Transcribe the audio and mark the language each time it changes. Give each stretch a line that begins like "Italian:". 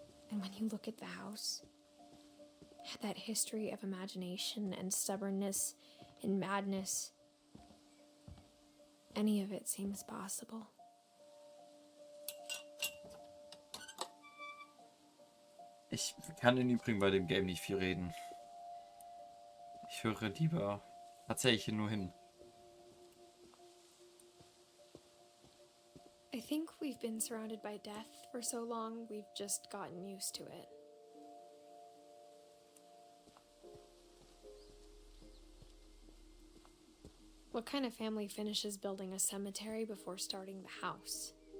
English: And when you look at the house, that history of imagination and stubbornness and madness, any of it seems possible.
German: Ich kann im Übrigen bei dem Game nicht viel reden. Ich höre lieber tatsächlich nur hin.
English: I think we've been surrounded by death for so long, we've just gotten used to it. What kind of family finishes building a cemetery before starting the house?